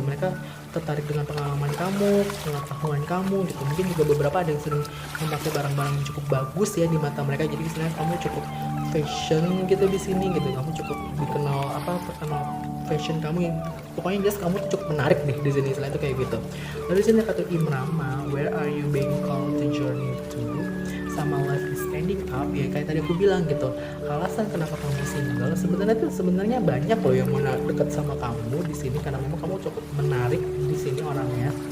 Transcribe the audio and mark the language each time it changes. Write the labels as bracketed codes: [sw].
[id] Mereka tertarik dengan pengalaman kamu, pengetahuan kamu gitu. Mungkin juga beberapa ada yang sering memakai barang-barang yang cukup bagus ya di mata mereka. Jadi istilahnya kamu cukup fashion gitu di sini gitu. Kamu cukup terkenal fashion kamu yang pokoknya jelas kamu cukup menarik nih di sini. Istilahnya itu kayak gitu. Lalu di sini kata [en] Imrama, where are you being called to journey to? [id] Sama [en] life is ending up [id] ya, kayak tadi aku bilang gitu. Alasan kenapa kamu single sebenarnya banyak loh yang mau deket sama kamu di sini karena memang kamu cukup menarik di sini orangnya.